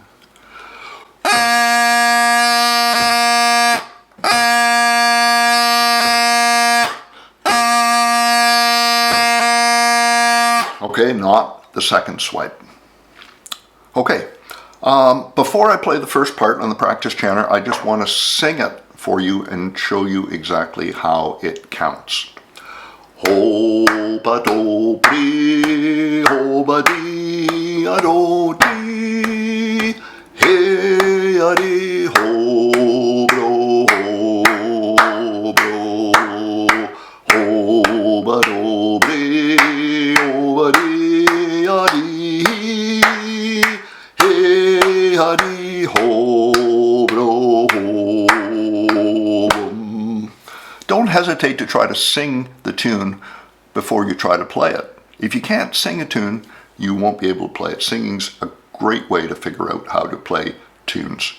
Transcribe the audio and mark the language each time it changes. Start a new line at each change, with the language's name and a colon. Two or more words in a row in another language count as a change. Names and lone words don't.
English: Okay, not the second swipe. Okay, before I play the first part on the practice channel, I just want to sing it for you and show you exactly how it counts. Ho ba do bri, ho ba di a do di, he a di ho bro, ho bro, ho ba do bri, ho ba di a di, he a di ho bro, ho. Don't hesitate to try to sing the tune before you try to play it. If you can't sing a tune, you won't be able to play it. Singing's a great way to figure out how to play tunes.